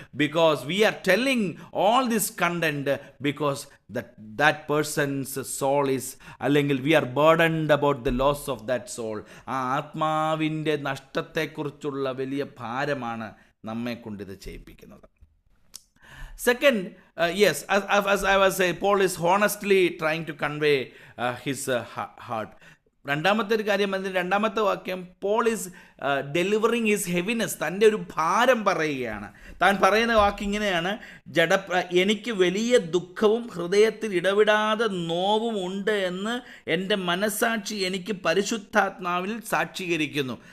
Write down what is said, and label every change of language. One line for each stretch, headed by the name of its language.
English: Because we are telling all this content because that person's soul is, അല്ലെങ്കിൽ we are burdened about the loss of that soul.
Malayalam: ആ ആത്മാവിൻ്റെ നഷ്ടത്തെക്കുറിച്ചുള്ള വലിയ ഭാരമാണ് നമ്മെ കൊണ്ടിത് ചെയ്യിപ്പിക്കുന്നത്.
English: Second, yes, as I was saying, Paul is honestly trying to convey his heart.
Malayalam: രണ്ടാമത്തെ ഒരു കാര്യം, അതിൻ്റെ രണ്ടാമത്തെ വാക്യം,
English: Paul is delivering his heaviness,
Malayalam: തൻ്റെ ഒരു ഭാരം പറയുകയാണ്. താൻ പറയുന്ന വാക്ക് ഇങ്ങനെയാണ്, എനിക്ക് വലിയ ദുഃഖവും ഹൃദയത്തിൽ ഇടവിടാതെ നോവും ഉണ്ട് എന്ന് എൻ്റെ മനസ്സാക്ഷി എനിക്ക് പരിശുദ്ധാത്മാവിൽ സാക്ഷീകരിക്കുന്നു.